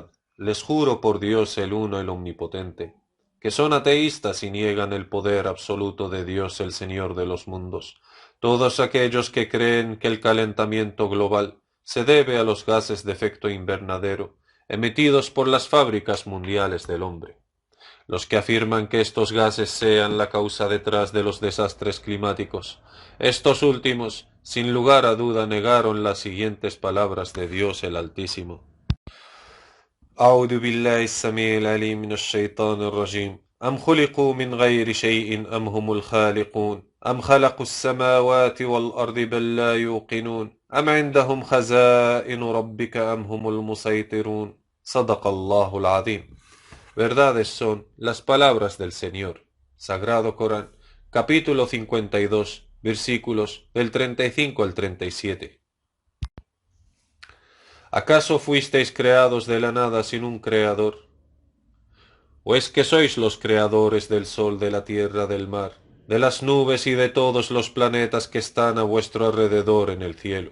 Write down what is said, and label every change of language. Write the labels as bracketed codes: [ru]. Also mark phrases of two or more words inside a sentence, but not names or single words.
[es] Les juro por Dios el Uno, el Omnipotente, que son ateístas y niegan el poder absoluto de Dios el Señor de los mundos, todos aquellos que creen que el calentamiento global se debe a los gases de efecto invernadero emitidos por las fábricas mundiales del hombre. Los que afirman que estos gases sean la causa detrás de los desastres climáticos, estos últimos, sin lugar a duda, negaron las siguientes palabras de Dios el Altísimo. [ar] أعوذ بالله السميع العليم من الشيطان الرجيم أم خلقوا من غير شيء أم هم الخالقون أم خلقوا السماوات والأرض بل لا يوقنون أم عندهم خزائن ربك أم هم المسيطرون صدق الله العظيم. [es] Verdades son las palabras del Señor. Sagrado Corán, capítulo 52, versículos del 35 al 37. ¿Acaso fuisteis creados de la nada sin un creador? ¿O es que sois los creadores del sol, de la tierra, del mar, de las nubes y de todos los planetas que están a vuestro alrededor en el cielo?